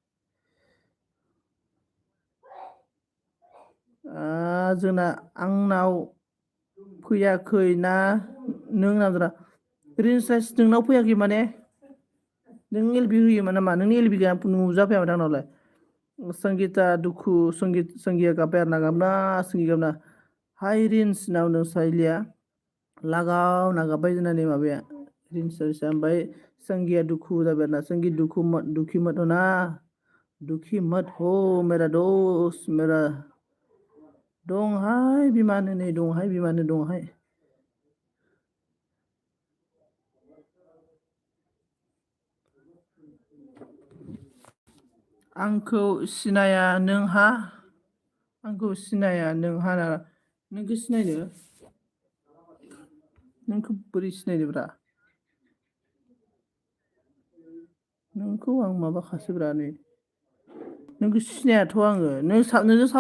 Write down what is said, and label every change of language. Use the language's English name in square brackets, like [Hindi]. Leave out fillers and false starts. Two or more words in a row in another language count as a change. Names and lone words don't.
[Bodo] जोंना आंनाव फैयाखै ना नों नांदोंना रिन्स राइस नोंनाव फैयाखै माने नों एलबि होयोमोन नामा नोंनि एलबि गैया नुजाफैयामोन आंनावलाय संगीता दुखु संगिया गाबबाय आरो ना गाबना हाय रिन्स नाव नों साइलिया लागाव नागाबबाय जोंनानै माबाया रिन्स राइसआ ओमफ्राय संगिया दुखु जाबाय आरो ना संगि [Hindi] दुखी मत हो ना दुखी मत हो मेरा दोस्त मेरा [Bodo] दंहाय बिमानो नै दंहाय आंखौ सिनाया नोंहा नोंखौ सिनायनो नोंखौ बोरै सिनायनोब्रा नोंखौ आं माबाखासोब्रा नै नोंखौ सिनायाथ' आङो नोंजों साब